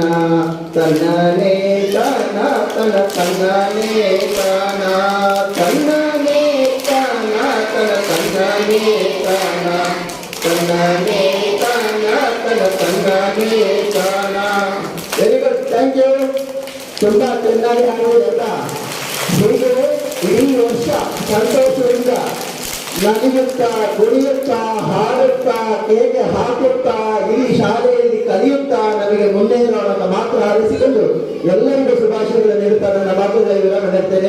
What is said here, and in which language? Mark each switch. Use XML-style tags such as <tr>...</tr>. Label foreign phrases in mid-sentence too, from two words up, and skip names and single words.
<en>ತನ್ನಾನೇ ತಾನ ತನ ತನ್ನಾನೇ ತಾನ ತನ್ನಾನೇ ತಾನ ತನ ತನ್ನಾನೇ ತಾನ ತನ್ನಾನೇ ತಾನ ತನ ತನ್ನಾನೇ ತಾನ very good thank you</en> <kn>ತುಂಬಾ ಚೆನ್ನಾಗಿ ಆಡುವುದಲ್ಲ ಹೀಗೆ ಇಡೀ ವರ್ಷ ಸಂತೋಷದಿಂದ ನಲಿಯುತ್ತಾ ಕುಣಿಯುತ್ತಾ ಹಾಡುತ್ತಾ ಕೇಕೆ ಹಾಕುತ್ತಾ ಈ ಶಾಲೆಯಲ್ಲಿ ಕಲಿಯುತ್ತಾ ನಮಗೆ ಮುನ್ನೇರೋಣ ಮಾತ್ರ ಆರಿಸಿಕೊಂಡು ಎಲ್ಲರಿಗೂ ಶುಭಾಶಯಗಳನ್ನು ನೀಡುತ್ತಾ ನನ್ನ ಮಾತುಗಳ ವಿವರ ನೀಡ್ತೇನೆ.</kn>